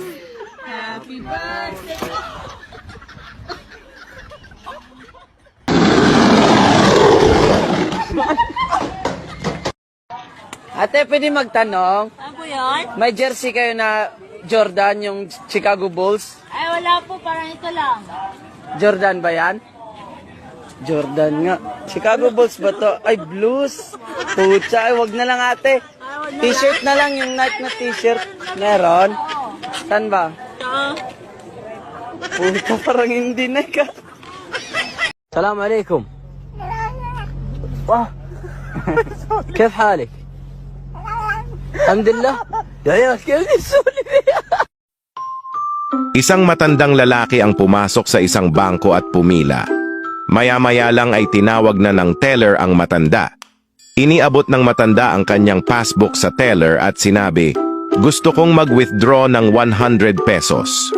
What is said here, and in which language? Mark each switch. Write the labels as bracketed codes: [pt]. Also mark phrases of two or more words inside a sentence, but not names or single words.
[en] Happy birthday. [tl] Ate, pwede magtanong? Ano po yun? May jersey kayo na Jordan, yung Chicago Bulls? Ay, wala po. Parang ito lang. Jordan ba yan? Jordan nga. Chicago Bulls ba to? Ay, blues. Pucha, ay, wag na lang ate. T-shirt na lang, yung Nike na t-shirt. Meron? Saan ba? Pucha, parang hindi na ka. [ar] السلام عليكم. واه. كيف حالك؟ الحمد لله. يا كيف نسولي [tl] Isang matandang lalaki ang pumasok sa isang bangko at pumila. Maya-maya lang ay tinawag na ng teller ang matanda. Iniabot ng matanda ang kanyang passbook sa teller at sinabi, "Gusto kong mag-withdraw ng 100 pesos."